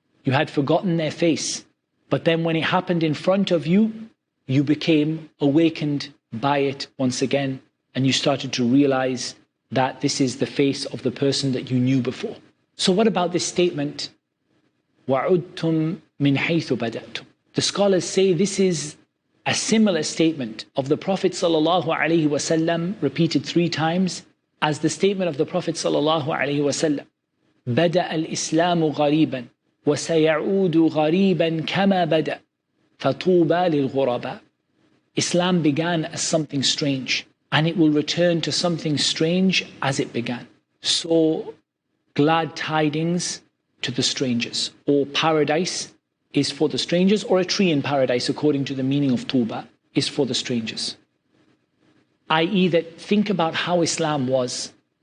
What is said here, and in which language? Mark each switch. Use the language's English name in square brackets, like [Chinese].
[English] You had forgotten their face, but then when it happened in front of you, you became awakened by it once again, and you started to realize that this is the face of the person that you knew before. So what about this statement, [Arabic] وَعُدْتُمْ مِنْ حَيْثُ بَدَأْتُمْ? [English] The scholars say this is a similar statement of the Prophet ﷺ repeated 3 times as the statement of the Prophet ﷺ. [Arabic] بدأ الإسلام غريبا وسيعود غريبا كما بدأ فطوبى للغرباء. [English] Islam began as something strange, and it will return to something strange as it began. So glad tidings to the strangers, or paradise is for the strangers, or a tree in paradise according to the meaning of Tuba is for the strangers. I.e. that think about how Islam was